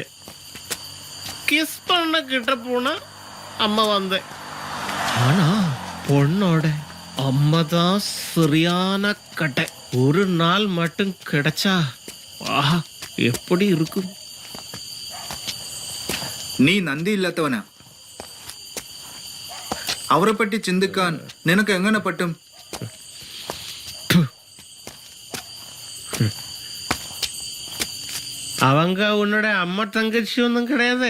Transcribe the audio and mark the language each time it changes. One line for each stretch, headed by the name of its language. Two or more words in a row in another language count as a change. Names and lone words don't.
Tamil: கிஸ் பண்ண கிட்ட போனா அம்மா வந்தேன். ஆனா பொண்ணோட அம்மா தான் சரியான கட்டை. ஒரு நாள் மட்டும் கிடைச்சா ஆஹா எப்படி இருக்கும்.
Malayalam: നീ നന്ദി ഇല്ലാത്തവനാ. അവരെ പറ്റി ചിന്തിക്കാൻ നിനക്ക് എങ്ങനെ പറ്റും?
Tamil: அவங்க உன்னோட அம்மா தங்கச்சி ஒன்றும் கிடையாது.